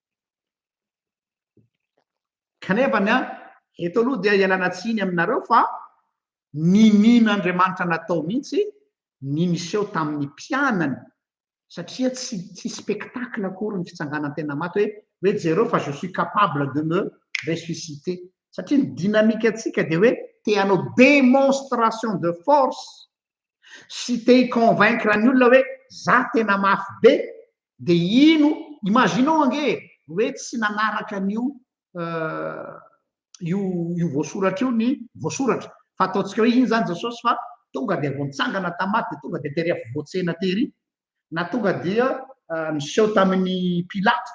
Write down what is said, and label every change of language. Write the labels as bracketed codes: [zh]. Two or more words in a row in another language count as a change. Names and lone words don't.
[mg] Kanefany eto aloha dia ialana tsiny aminareo fa nin'Andriamanitra natao mihitsy ny niseho tamin'ny mpianany satria tsy spectacle akory ny fitsanganany tena maty hoe jereo fa [fr] je suis capable de me ressusciter [mg] satria ny dynamique atsika dia hoe te hanao [fr] démonstration de force [mg] sy te convaincre ny olona hoe za tena mafy be dia ino imaginao ange hoe tsy nanaraka an'io io voasoratra io ny voasoratra fa ataontsika hoe iny zany Jesosy fa tonga dia vao nitsangana tamaty dia tonga dia tery voatsena tery na tonga dia niseho tamin'ny pilato